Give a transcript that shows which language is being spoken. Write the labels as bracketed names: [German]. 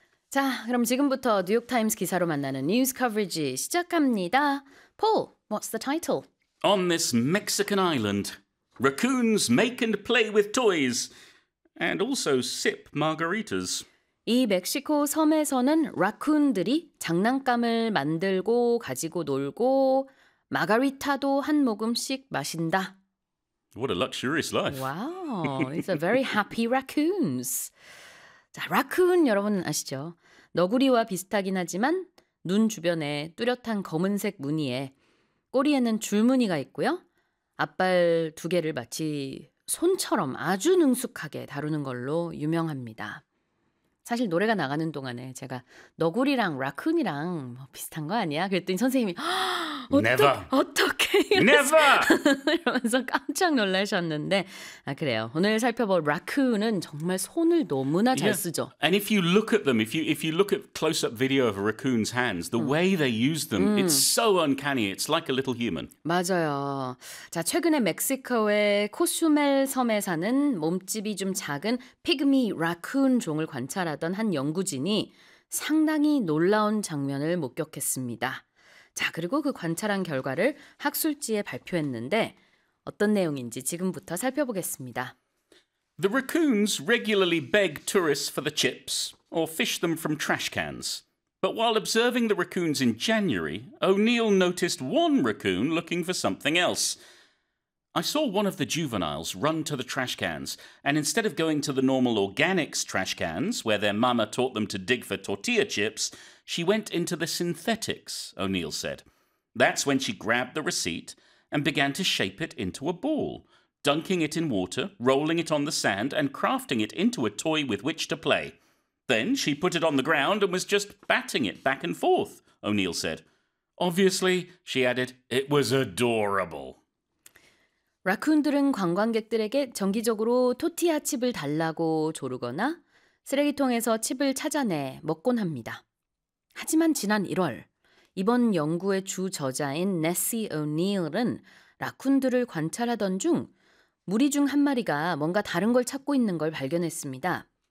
[Korean] 자, 그럼 지금부터 뉴욕타임스 기사로 만나는 뉴스 커버리지 시작합니다. [English] Paul, what's the title? On this Mexican island, raccoons make and play with toys and also sip margaritas. 이 멕시코 섬에서는 라쿤들이 장난감을 만들고 가지고 놀고 마가리타도 한 모금씩 마신다. What a luxurious life. Wow, these are very happy raccoons. [Korean] 자, 라쿤 여러분 아시죠? 너구리와 비슷하긴 하지만 눈 주변에 뚜렷한 검은색 무늬에 꼬리에는 줄무늬가 있고요. 앞발 두 개를 마치 손처럼 아주 능숙하게 다루는 걸로 유명합니다. 사실 노래가 나가는 동안에 제가 너구리랑 라쿤이랑 뭐 비슷한 거 아니야? 그랬더니 선생님이 [English] Never. [Korean] 어떻게 이러면서 깜짝 놀라셨는데 아 그래요. 오늘 살펴볼 라쿤은 정말 손을 너무나 잘 [English] Yeah. [Korean] 쓰죠. [English] And if you look at them, if you look at close-up video of a raccoon's hands, the way they use them, it's so uncanny. It's like a little human. [Korean] 맞아요. 자, 최근에 멕시코의 코슈멜 섬에 사는 몸집이 좀 작은 피그미 라쿤 종을 관찰하던 한 연구진이 상당히 놀라운 장면을 목격했습니다. 자, 그리고 그 관찰한 결과를 학술지에 발표했는데 어떤 내용인지 지금부터 살펴보겠습니다. [English] The raccoons regularly beg tourists for the chips or fish them from trash cans. But while observing the raccoons in January, O'Neill noticed one raccoon looking for something else. I saw one of the juveniles run to the trash cans, and instead of going to the normal organics trash cans, where their mama taught them to dig for tortilla chips, she went into the synthetics, O'Neill said. That's when she grabbed the receipt and began to shape it into a ball. Dunking it in water, rolling it on the sand, and crafting it into a toy with which to play. Then she put it on the ground and was just batting it back and forth, O'Neill said. Obviously, she added, it was adorable. [Korean] 라쿤들은 관광객들에게 정기적으로 토티아 칩을 달라고 조르거나 쓰레기통에서 칩을 찾아내 먹곤 합니다. 하지만 지난 1월, 이번 연구의 주 저자인 네시 오니얼은 라쿤들을 관찰하던 중 무리 중한 마리가 뭔가 다른 걸 찾고 있는 걸 발견했습니다.